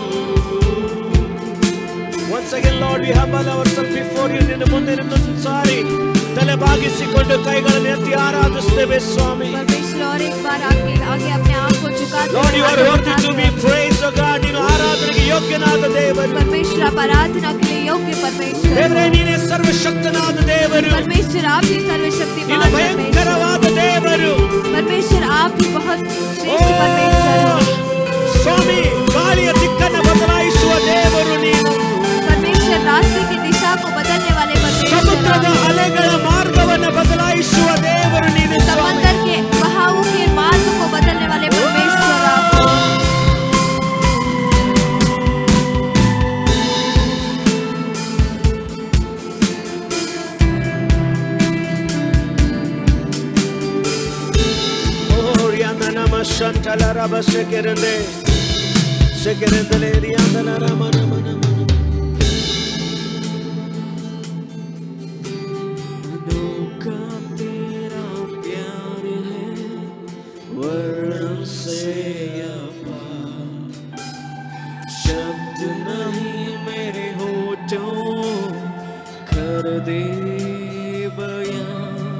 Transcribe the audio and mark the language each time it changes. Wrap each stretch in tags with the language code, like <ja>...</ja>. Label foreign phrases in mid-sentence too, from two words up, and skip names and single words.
<en>Once again, Lord, we humble ourselves before you.</en> <kn>ನಿನ್ನ ಮುಂದೆ ನಿಮ್ಮನ್ನು ಸಾರಿ ತಲೆ ಬಾಗಿಸಿಕೊಂಡು ಕೈಗಳನ್ನು ಎತ್ತಿ ಆರಾಧಿಸುತ್ತೇವೆ ಸ್ವಾಮಿ.</kn> <hi>परमेश्वर और एक बार आपके आगे अपने आप को झुकाते</hi> <en>Lord, you are</en> <hi>हाथों</hi> <en>worthy to be</en> <hi>उठाते हैं।</hi> <en>praised, oh God.</en> <kn>ನೀನು ಆರಾಧನೆಗೆ ಯೋಗ್ಯನಾದ ದೇವರು.</kn> <hi>परमेश्वर आप आराधना के लिए योग्य परमेश्वर</hi> <kn>ದೇವರೇ ನೀನೇ ಸರ್ವಶಕ್ತನಾದ ದೇವರು.</kn> <hi>परमेश्वर आप ही</hi> <kn>ನೀನು</kn> <hi>सर्वशक्तिमान परमेश्वर</hi> <kn>ಭಯಂಕರವಾದ ದೇವರು.</kn> <hi>परमेश्वर आप ही बहुत श्रेष्ठ परमेश्वर</hi> <kn>ಓ,</kn> <hi>हैं।</hi> <kn>ಸ್ವಾಮಿ ಗಾಳಿಯ ದಿಕ್ಕನ್ನು ಬದಲಾಯಿಸುವ ದೇವರು ನೀನು.</kn> <hi>परमेश्वर रास्ते की दिशा को बदलने वाले परमेश्वर</hi> <kn>ಸಮುದ್ರದ</kn> <hi>आप हैं।</hi> <kn>ಅಲೆಗಳ ಮಾರ್ಗವನ್ನು ಬದಲಾಯಿಸುವ ದೇವರು ನೀನು ಸ್ವಾಮಿ.</kn> <hi>समंदर के बहावों के मार्ग को बदलने वाले परमेश्वर आप हैं। Oh, rianda nama shantala raba sekerende. Sekerendele rianda la rama nama nama. अनोखा तेरा प्यार है, वर्णन से अपार। शब्द नहीं मेरे होठों, कर दे बयां।</hi>